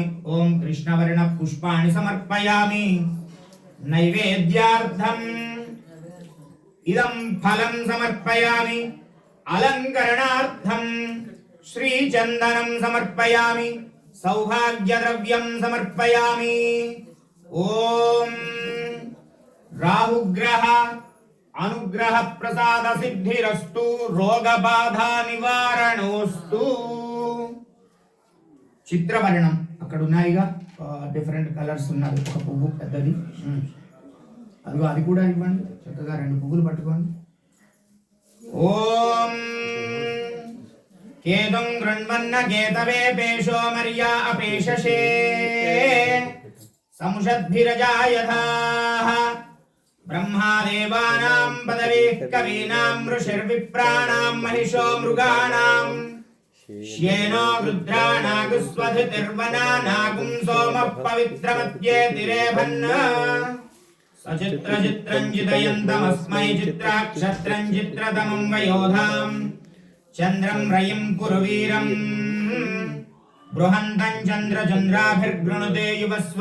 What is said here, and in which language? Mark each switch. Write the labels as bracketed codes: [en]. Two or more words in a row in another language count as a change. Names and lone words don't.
[sa] ओम कृष्णवर्ण पुष्पाणि समर्पयामि नैवेद्यार्थम् इदं फलं समर्पयामि अलंकरणार्थम् श्रीचन्दनं समर्पयामि सौभाग्यद्रव्यं समर्पयामि। ओम राहुग्रह अनुग्रह प्रसाद सिद्धिरस्तु रोगबाधा निवारणोस्तु। [te] చిత్రవర్ణం అక్కడ ఉన్నాయిగా [en] different colors [te] ఉన్నది ఒక పువ్వు పెద్దది అదిగో అది కూడా ఇవ్వండి చక్కగా రెండు పువ్వులు పట్టుకోండి. [sa] ఓం కేతుం గృణ్వన్న కేతవే పేషో మర్యా అపేషషే సంషద్భిరజాయథాః ब्रह्मादेवानां पदवीः कवीनां ऋषिर्विप्राणां महिषो मृगाणां श्येनो रुद्राणागुस्वधितिर्वनानागुं सोमः पवित्रमद्ये तिरेभन् सचित्रचित्रं चितयन्तमस्मै चित्राक्षत्रं चित्रतमं वयोधां चन्द्रं रयिं पुरवीरं बृहन्तं चन्द्रचन्द्राभिर्गृणुते युवस्व।